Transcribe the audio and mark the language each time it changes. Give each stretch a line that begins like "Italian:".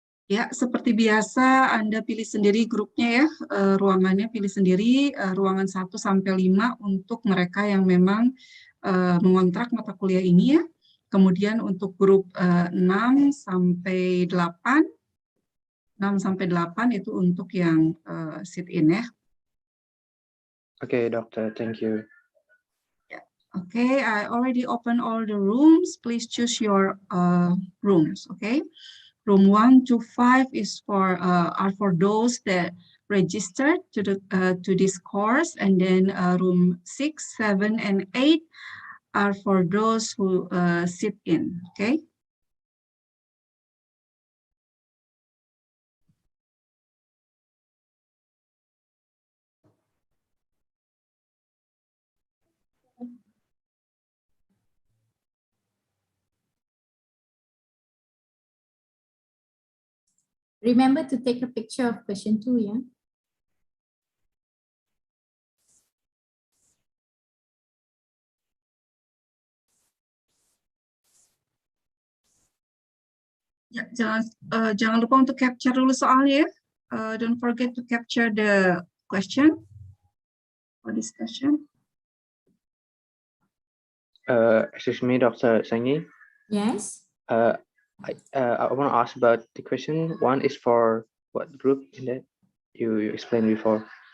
Indonesian: Ya, seperti biasa Anda pilih sendiri grupnya ya, ruangannya pilih sendiri, ruangan 1 sampai 5 untuk mereka yang memang mengontrak mata kuliah ini ya. Kemudian untuk grup 6 sampai 8 itu untuk yang sit-in ya.
English: Okay, Doctor, thank you. Okay, I already opened all the rooms. Please choose your rooms, okay? Room 1 to 5 is are for those that registered to the to this course, and then room 6, 7, and 8 are for those who sit in. Okay. Remember to take a picture of question 2, yeah?
Indonesian: Ya, jangan lupa untuk capture dulu soalnya.
English: Don't forget to capture the question or discussion. Excuse me, Dr. Sangi. Yes. I want to ask about the question. One is for what group in that you explained before?